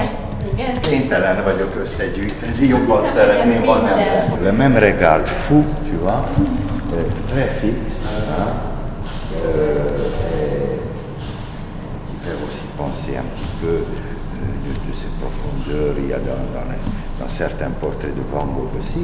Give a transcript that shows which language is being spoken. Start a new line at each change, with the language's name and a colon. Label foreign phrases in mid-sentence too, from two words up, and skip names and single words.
Hungarian: Igen. Kénytelen vagyok összegyűjteni, jobban szeretném, ha nem.
French: Le même regard fou, tu vois, très fixe, hein, qui fait aussi penser un petit peu de ses profondeurs, il y a dans certains portraits de Van Gogh aussi.